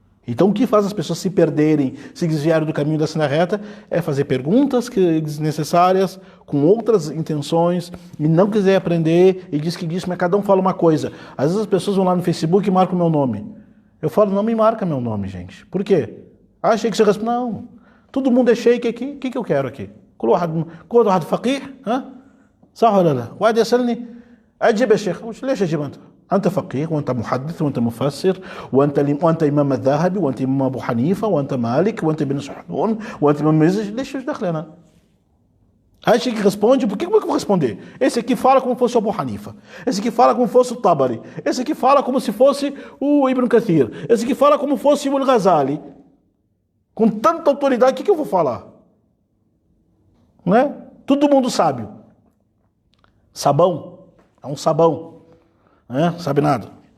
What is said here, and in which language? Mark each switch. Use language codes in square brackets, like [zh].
[pt] Então o que faz as pessoas se perderem, se desviarem do caminho da senda reta, é fazer perguntas desnecessárias, com outras intenções, e não quiser aprender, e diz que diz, mas cada um fala uma coisa. Às vezes as pessoas vão lá no Facebook e marcam o meu nome. Eu falo, não me marca meu nome, gente. Por quê? Achei que você responde. Não. Todo mundo é sheik aqui, o que eu quero aqui? [ar] كل واحد فقيه ها صح ولا لا؟ واحد يسألني أجيب يا شيخ ليش أجيب أنت فقيه وأنت محدث وأنت مفسر وأنت إمام الذهبي وأنت إمام أبو حنيفة وأنت مالك وأنت ابن سعدون وأنت إمام مزج ليش دخل أنا؟ [pt] Aí que responde, por que eu vou responder? Esse aqui fala como se fosse o Abu Hanifa. Esse aqui fala como se fosse o Tabari. Esse aqui fala como se fosse o Ibn Kathir. Esse aqui fala como se fosse o Al-Ghazali. Com tanta autoridade, o que eu vou falar? Não é? Todo mundo sábio. Sabão. É um sabão. Não sabe nada.